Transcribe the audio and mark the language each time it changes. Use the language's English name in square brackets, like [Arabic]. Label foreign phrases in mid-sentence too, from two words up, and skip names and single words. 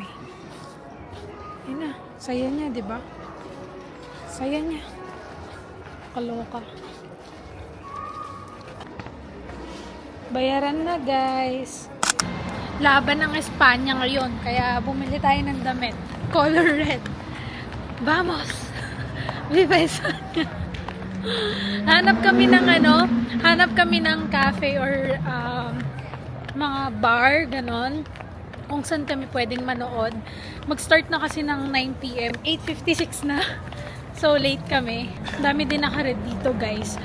[Filipino] Ayun na. Saya niya, di ba? Saya niya. Kaloka. Bayaran na guys. Laban ng Espanya ngayon. Kaya bumili tayo ng damit. [English] Color red. [Spanish] Vamos! Viva España! [Filipino] Hanap kami ng hanap kami ng cafe or mga bar, ganon. Kung saan kami pwedeng manood. Mag-start na kasi ng 9 PM. 8:56 na. So, late kami. Dami din naka-red dito, guys.